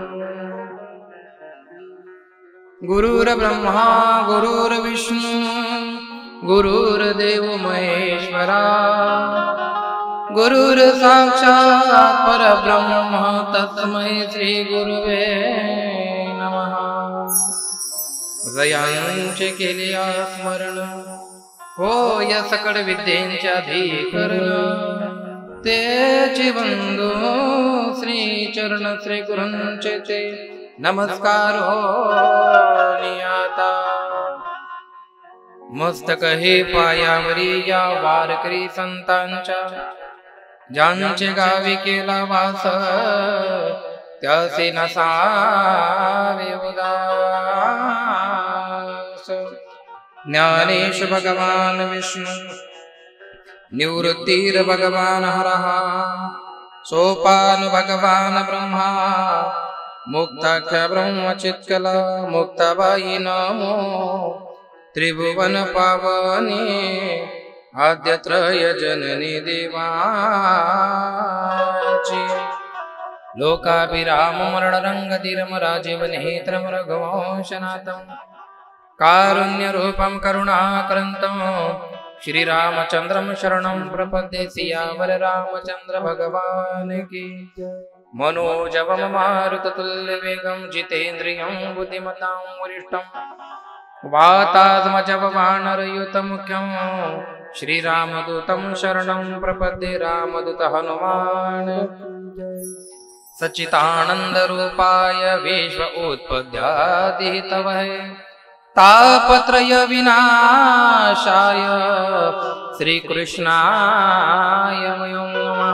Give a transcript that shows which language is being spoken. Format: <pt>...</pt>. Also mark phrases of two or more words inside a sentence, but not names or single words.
<sa>गुरुर्ब्रह्मा गुरुर्विष्णु गुरुर्देवो महेश्वरा गुरुर्साक्षात् परब्रह्म तस्मै श्री गुरुवे नमः।</sa> <mr>हृदयांचे केले स्मरण हो या सकळ विद्येंचे अधिकरण तेचे बंधू श्री चरण श्री गुरूंचे ते नमस्कार हो नियाता। मस्तक हे पायावरी या वारकरी संतांच्या ज्यांचे गावी केला वास त्याचे नसावे उदास।</mr> <sa>ज्ञानेश भगवान विष्णु निवृत्तीर भगवान हरः सोपान भगवान ब्रह्मा मुक्ताख्य ब्रह्मचित्कला</sa> <mr>मुक्ताबाई नमो त्रिभुवन पावनी आद्यत्रय जननी देवाची।</mr> <sa>लोकाभिराम मरण रंगधीरम राजीव नेत्रम रघुवंशनाथं कारुण्य रूपं करुणाकरन्तं श्रीरामचंद्रं शरणं प्रपद्ये।</sa> <hi>सियावर रामचंद्र भगवान की।</hi> <sa>मनोजवं मारुततुल्यवेगं जितेन्द्रियं बुद्धिमतां वरिष्ठं वातात्मजपवानरयुतमुख्यं श्रीरामदूतं शरणं प्रपद्ये। रामदूत हनुमान सच्चिदानन्दरूपाय विश्व उत्पद्यादितवहे तापत्रय विनाशाय श्रीकृष्णाय वयं नमः।</sa>